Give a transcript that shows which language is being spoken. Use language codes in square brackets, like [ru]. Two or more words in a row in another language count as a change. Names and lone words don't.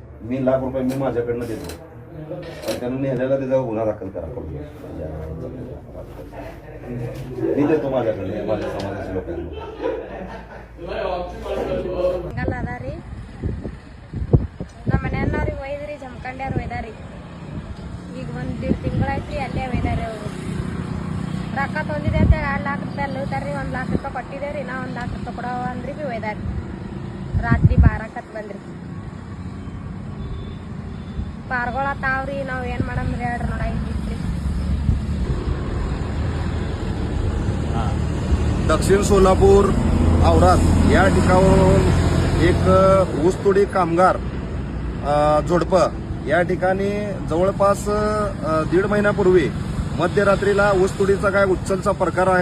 [mr] मी ₹1,00,000 मी माझ्याकडनं देतो, पण त्यांना नेल्याला त्याचा गुन्हा दाखल करा. मी देतो माझ्याकडे माझ्या समाजाच्या लोकांना. [kn] ಅದಾರಿ ನಮ್ಮ ಮನೆಯವ್ರಿಗೆ ಒಯ್ದ್ರಿ ಜಮಖಂಡ್ಯಾರು ಒಯ್ದಾರಿ. ಈಗ ಒಂದು 1.5 ತಿಂಗಳಾಯ್ತು ಅಲ್ಲೇ ಒಯ್ದಾರಿ. ಅವರು ರೊಕ್ಕ ತೊಂದಿದೆ ಅಂತ ₹2,00,000 ಅಲ್ಲುತ್ತಾರ್ರಿ. ₹1,00,000 ಕೊಟ್ಟಿದ್ದೇವ್ರಿ. ನಾ ₹1,00,000 ಕೊಡವ ಅಂದ್ರಿ ಬಿ ಒಯ್ದಾರಿ. ರಾತ್ರಿ 12 ಬಂದ್ರಿ. ಪಾರ್ಗೊಳ ತಾವ್ರಿ ನಾವು ಏನು ಮಾಡಮ್ರಿ ಹೇಳ್ರಿ. ನೋಡ ಇಲ್ಲಿತ್ರಿ [mr] दक्षिण सोलापूर औराद या ठिकाणावरून एक ऊसतोडी कामगार जोडपं या ठिकाणी जवळपास 1.5 महिन्यापूर्वी मध्यरात्रीला ऊसतोडीचा काय उच्चलचा प्रकार आहे